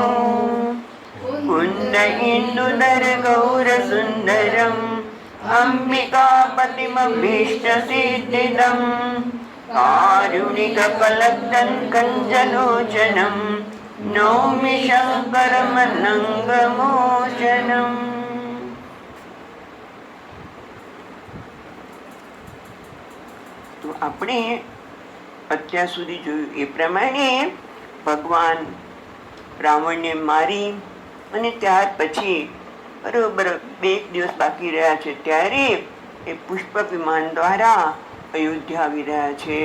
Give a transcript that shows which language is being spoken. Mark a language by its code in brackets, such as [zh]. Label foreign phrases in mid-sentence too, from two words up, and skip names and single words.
[sa] कुन्द इन्दुधर गौरसुन्दरम् अम्बिकापतिमभीष्टसिद्धिदम्. कारुणिकफलदं कञ्जलोचनं नौमि शङ्करमनङ्गमोचनम्. [gu] તો આપણે અત્યાર સુધી જોયું એ પ્રમાણે ભગવાન રાવણને મારી અને ત્યાર પછી બરોબર 2 દિવસ બાકી રહ્યા છે ત્યારે એ પુષ્પક વિમાન દ્વારા અયોધ્યા આવી રહ્યા છે.